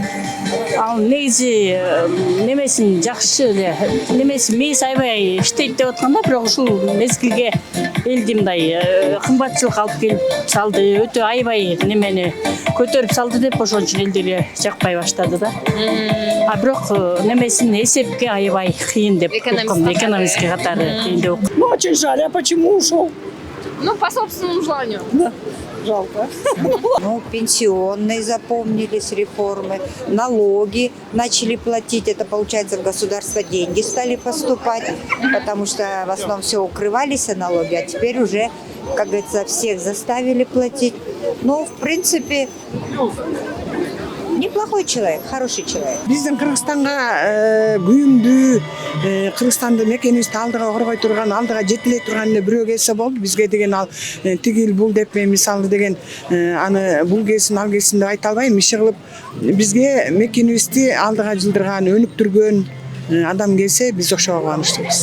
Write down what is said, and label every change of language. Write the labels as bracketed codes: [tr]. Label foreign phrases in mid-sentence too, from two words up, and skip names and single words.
[ky] Ал негизи немесин жакшы эле, немеси мейс аябай иштейт деп атканда, бирок ушул мезгилге элди мындай кымбатчылык алып келип салды. Өтө аябай немени көтөрүп салды деп ошон үчүн элдерге жакпай баштады да. Бирок немесин эсепке аябай кыйын деп окугум, экономистке катары кыйын деп окугум. [ru] Очень жаль, а почему ушел? Ну, по собственному желанию. Жалко. Ну, пенсионные запомнились реформы, налоги начали платить, это получается в государство деньги стали поступать, потому что в основном все укрывались налоги, а теперь уже, как говорится, всех заставили платить. Ну, в принципе, неплохой человек, хороший человек. [ky] Биздин Кыргызстанга күйүмдүү, Кыргызстанды мекенибизди алдыга коргой турган, алдыга жетилей турган эле бирөө келсе болду. Бизге деген ал тигил бул деп мисалы деген аны бул келсин, ал келсин деп айта албайм. Иши кылып бизге мекенибизди алдыга жылдырган, өнүктүргөн адам келсе биз ошого кубанычтуубуз.